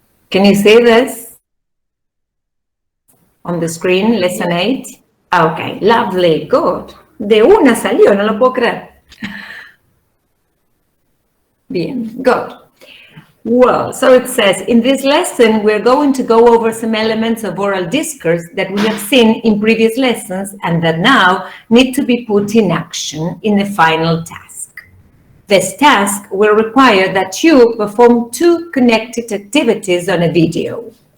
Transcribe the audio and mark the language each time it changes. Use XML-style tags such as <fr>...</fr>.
<en>Can you see this on the screen, lesson 8? Okay, lovely, good.</en> <es>De una salió, no lo puedo creer. Bien,</es> <en>good. Well, so it says, in this lesson, we're going to go over some elements of oral discourse that we have seen in previous lessons and that now need to be put in action in the final task. This task will require that you perform 2 connected activities on a video.</en>